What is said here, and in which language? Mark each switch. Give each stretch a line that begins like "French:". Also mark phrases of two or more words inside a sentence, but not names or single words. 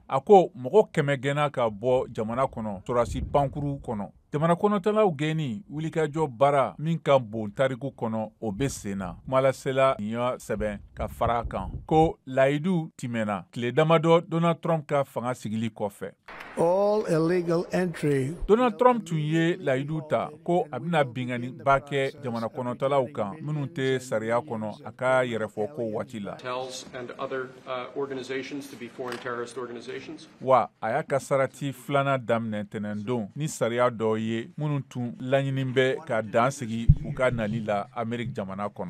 Bambara: A ko mɔgɔ 100 gɛnna ka bɔ jamana kɔnɔ sɔrasi pankuru kɔnɔ. Jamana kɔnɔtalaw gɛnni wulikajɔ baara min ka bon tariku kɔnɔ o bɛ sen na. Kumalasela y'a sɛbɛn ka fara kan ko layidu tɛmɛna tile damadɔ Donald Trump ka fanga sigili kɔfɛ.
English: All illegal entry.
Bambara: Donald Trump tun ye layidu ta ko a bɛna binganiba kɛ jamana kɔnɔtalaw kan minnu tɛ sariya kɔnɔ a ka yɛrɛfɔ ko waati la. Wa a y'a ka sarati filanan daminɛ ntɛnɛndon ni sariya dɔ ye minnu tun laɲini bɛ ka dan sigi u ka nali la Ameriki jamana kɔnɔ.